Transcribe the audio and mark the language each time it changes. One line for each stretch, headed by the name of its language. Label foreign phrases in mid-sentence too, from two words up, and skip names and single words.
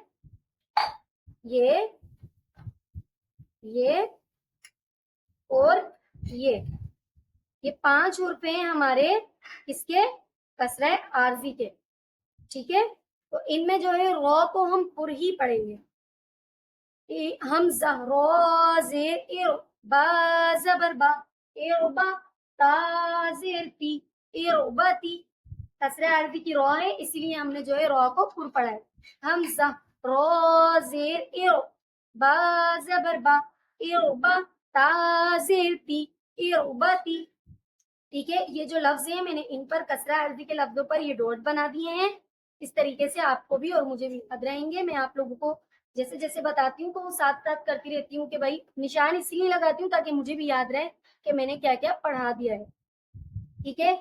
Urdu: یہ اور یہ 5 حرف ہیں ہمارے اس کے کسرہ عارضی کے، ٹھیک ہے۔ تو ان میں جو ہے را کو ہم پر ہی پڑھیں گے۔ حمزہ را زیر ار، با زبر با، اربا، تا زیر تی، اربتی۔ کسرہ عارضی کی را ہے اسی لیے ہم نے جو ہے را کو پر پڑھا ہے۔ حمزہ را زیر ار، با زبر با، اربا، تا زیر تی، اربتی، ٹھیک ہے۔ یہ جو لفظ ہیں میں نے ان پر کسرہ عارضی کے لفظوں پر یہ ڈاٹ بنا دیے ہیں۔ اس طریقے سے آپ کو بھی اور مجھے بھی یاد رہیں گے۔ میں آپ لوگوں کو جیسے جیسے بتاتی ہوں تو وہ ساتھ ساتھ کرتی رہتی ہوں کہ بھائی نشان اس لیے لگاتی ہوں تاکہ مجھے بھی یاد رہے کہ میں نے کیا کیا پڑھا دیا ہے، ٹھیک ہے۔